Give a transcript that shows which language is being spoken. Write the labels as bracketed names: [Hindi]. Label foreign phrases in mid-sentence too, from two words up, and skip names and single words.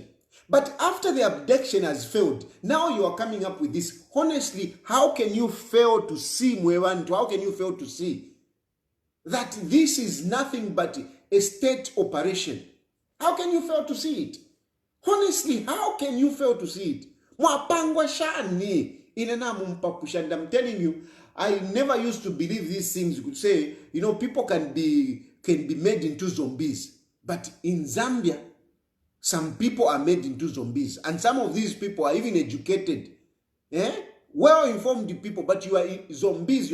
[English] But after the abduction has failed, now you are coming up with this. Honestly, how can you fail to see, Mwewantu? How can you fail to see that this is nothing but a state operation? How can you fail to see it? Honestly, how can you fail to see it? [Bemba] Mwapangwa shani inena mumpapusha. [English] And I'm telling you, I never used to believe these things could say, you know, people can be made into zombies. But in Zambia, some people are made into zombies. And some of these people are even educated. Well-informed people, but you are zombies.